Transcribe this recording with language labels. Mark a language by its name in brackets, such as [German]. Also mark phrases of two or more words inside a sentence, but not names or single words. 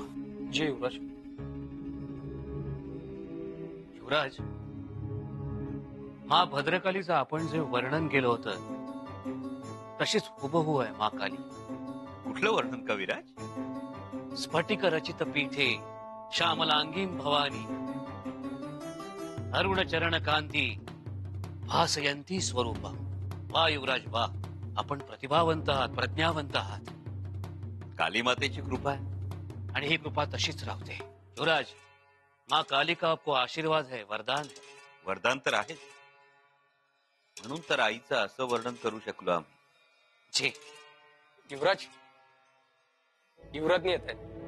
[Marathi] जय युवराज. युवराज, माँ भद्रकालीचं आपण जे वर्णन केलं होतं तशीच हुबहू आहे माँ काली. कुठलं वर्णन कविराज? [Sanskrit] स्फटिक रचित पीठे, श्यामलांगीं भवानी. अरुण चरण कांती, भासयंती स्वरूपा. [Marathi] वा युवराज वा, आपण प्रतिभावंत आहात, प्रज्ञावंत आहात. काली मातेची कृपा आहे आणि ही कृपा तशीच राहते. युवराज, [Hindi] माँ काली का आपको आशीर्वाद है, वरदान है. [Marathi] वरदान तर आहे, म्हणून तर आईचं असं वर्णन करू शकलो आम्ही. जे युवराज, युवराजनी येत आहे.